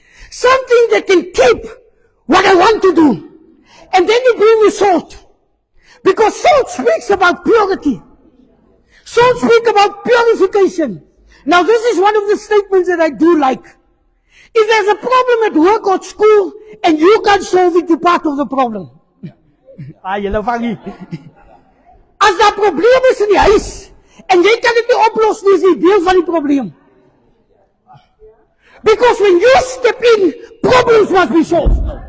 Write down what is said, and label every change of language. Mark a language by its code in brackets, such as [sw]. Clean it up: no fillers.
[en] Something that can keep what I want to do. And then you bring me salt. Because salt speaks about purity. Salt speaks about purification. Now this is one of the statements that I do like. If there's a problem at work or school and you can't solve it, you're part of the problem. [af] Julle vang nie. As daar probleme is in die huis, en jy kan dit nie oplos nie, is die deel van die probleem. [en] Because when you step in, problems must be solved.